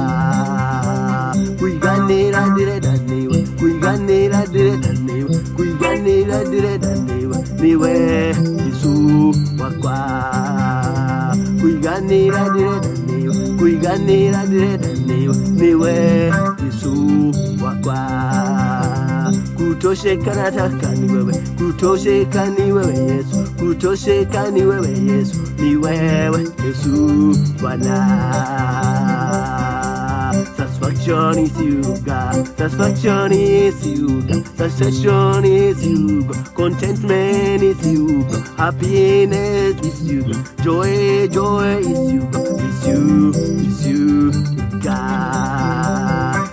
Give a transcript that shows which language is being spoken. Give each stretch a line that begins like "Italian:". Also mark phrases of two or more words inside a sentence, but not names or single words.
Kikuyu: Kuiganira direda niwe, kuiganira direda niwe, kuiganira direda niwe, niwe Yesu wakwa. Kuiganira direda niwe, kuiganira direda niwe, niwe Yesu wakwa.
Swahili: Kutosheka nataka ni wewe, kutosheka ni wewe Yesu, kutosheka ni wewe Yesu, ni wewe Yesu Bwana.
English: Satisfaction is you God, satisfaction is you God, satisfaction is you God, contentment is you God, happiness is you God, joy is you God, it's you God.